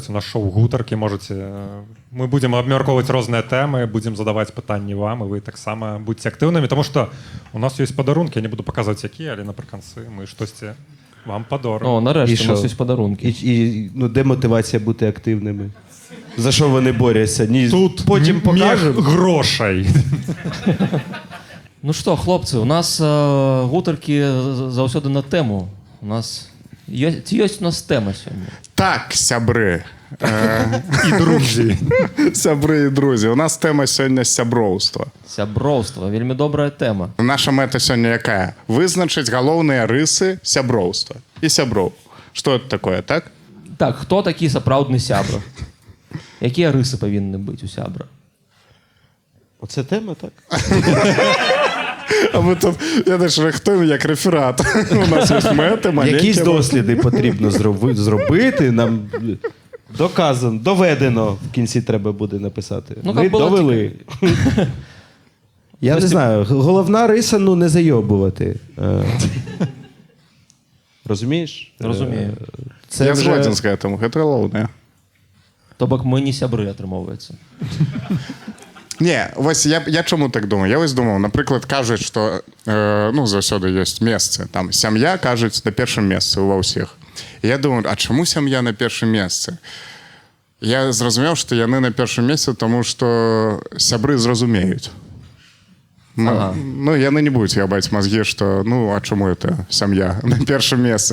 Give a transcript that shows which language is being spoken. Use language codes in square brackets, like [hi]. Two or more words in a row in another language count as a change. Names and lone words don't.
[uk] У нас шоу «Гутарки» можете... Ми будемо обмірковувати різні теми, будемо задавати питання вам, і ви так само будьте активними, тому що у нас є подарунки, я не буду показувати, які, але наприкінці ми щось вам подаримо. О, нарешті, у нас є подарунки. І де мотивація бути активними? За що вони борються? Тут потім покажемо. Грошей. Ну що, хлопці, у нас гутарки заўсёды на тему. У нас... [be] Ці ёсць у нас тэма сёння? Так, сябры. [uk] І друзі. [be] Сябры і друзі. У нас тэма сёння сяброўства. Сяброўства, вельмі добрая тэма. Наша мэта сёння якая? Вызначыць галоўныя рысы сяброўства. І сяброў. Што это такое, так? Так, хто такі сапраўдны сябра? Якія рысы павінны быць у сябра? [uk] Оце тема, так? А ми тут, я теж рихтуємо як реферат. У нас є мети, маленькі. Якісь досліди потрібно зробити, нам доказано, доведено, в кінці треба буде написати. Ми довели. Я не знаю, головна риса, не зайобувати. Розумієш? Розумію. [be] Я згоден з гэтым, гэта галоўнае. То бок мы не сябры, атрымоўваецца. Не, вось я чому так думаю? [uk] Я ось думав, наприклад, кажуть, що [be] заўсёды ёсць месцы. Там сям'я, кажуть, на першым месцы ва ўсіх. І я думаю, а чаму сям'я на першым месцы? Я зразумеў, што яны на першым месцы, тому што сябры зразумеюць. Яны не будуць ябаць мазгі, што, а чаму это сям'я на першым месцы?